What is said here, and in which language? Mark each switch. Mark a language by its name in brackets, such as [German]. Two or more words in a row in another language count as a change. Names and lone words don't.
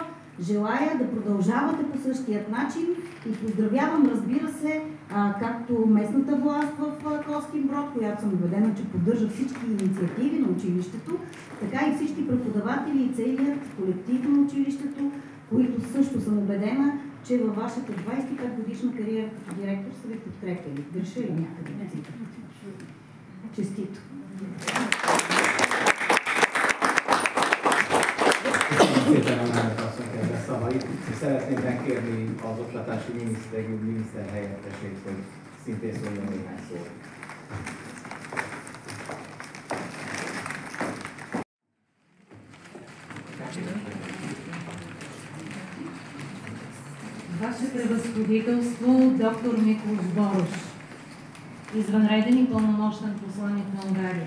[Bulgarian] Желая да продължавате по същият начин и поздравявам, разбира се, както местната власт в Костинброд, която съм убедена, че поддържа всички инициативи на училището, така и всички преподаватели и целият колектив на училището, които също съм убедена, че във вашата 25-годишна кариера като директор са ви подкрепили. Греша ли някъде? Честито! [Hungarian] Szépen Annának asszony kedves szavait. Szeretném megkérni az oktatási miniszter helyettesét, hogy szintén szóljon néhány szót. [Bulgarian] Ваше превъзходителство, доктор Миклош Борош, извънреден и пълномощен посланик на Унгария.